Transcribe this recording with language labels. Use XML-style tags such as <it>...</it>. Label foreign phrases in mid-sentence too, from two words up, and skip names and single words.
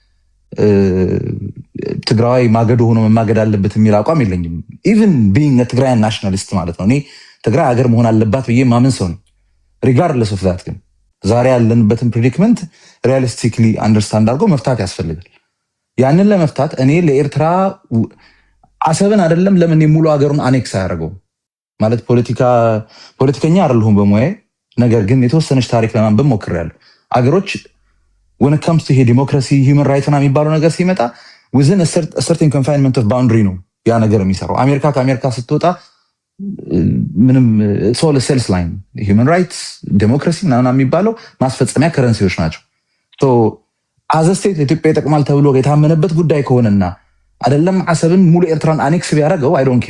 <am>ትግራዋይ ማገዶ ሆኖ መማገድ አለበት የሚል አቋም የለኝም።</am> <en>even being Tigray nationalist</en> <am>ማለት ነው። እኔ ትግራይ ሀገር መሆን አለባት ብዬ ማምን ሰው ነኝ።</am> <en>regardless of that</en> <am>ግን ዛሬ ያለንበትን</am> <en>predicament realistically understand</en> <am>አድርጎ መፍታት ያስፈልጋል። ያንን ለመፍታት እኔ ለኤርትራ አሰብን አይደለም ለምን ሙሉ ሀገሩን አኔክስ አያደርገው ማለት ፖለቲከኛ አይደለሁም በሙያዬ። ነገር ግን የተወሰነች ታሪክ ለማንበብ ሞክሬያለሁ። አገሮች</am> <en>when it comes to democracy human right</en> <am>ና የሚባለው ነገር ሲመጣ</am> <en>within a certain confinement of boundary</en> <am>ነው ያ ነገር የሚሰራው። አሜሪካ ከአሜሪካ ስትወጣ ምንም ሶል</am> <en>sales line human rights democracy</en> <am>ምናምን የሚባለው ማስፈጸሚያ ከረንሲዎች ናቸው።</am> <en>as the state</en> <am>ኢትዮጵያ ይጠቅማል ተብሎ የታመነበት ጉዳይ ከሆነና አይደለም አሰብን ሙሉ ኤርትራን አኔክስ ቢያደርገው</am> <en>I don't care</en>